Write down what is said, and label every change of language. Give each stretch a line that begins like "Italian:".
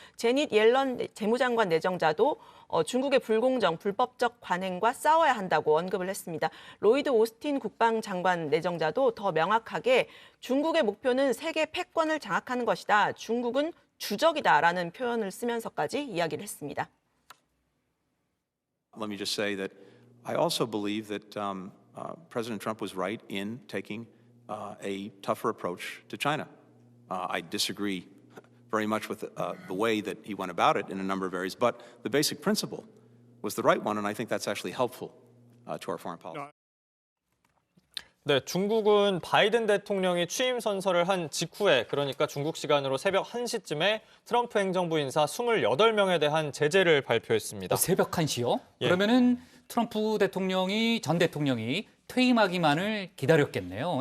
Korean: 제닛 옐런 재무장관 내정자도 중국의 불공정, 불법적 관행과 싸워야 한다고 언급을 했습니다. 로이드 오스틴 국방장관 내정자도 더 명확하게 중국의 목표는 세계 패권을 장악하는 것이다. 중국은 주적이다라는 표현을 쓰면서까지 이야기를 했습니다.
English: Let me just say that I also believe that President Trump was right in taking a tougher approach to China. I disagree very much with the way that he went about it in a number of areas, but the basic principle was the right one, and I think that's actually helpful to our foreign policy.
Korean: 네, 중국은 바이든 대통령이 취임 선서를 한 직후에, 그러니까 중국 시간으로 새벽 1시쯤에 트럼프 행정부 인사 28명에 대한 제재를 발표했습니다. 새벽 1시요? 예. 그러면은 트럼프 대통령이 전 대통령이 퇴임하기만을 기다렸겠네요.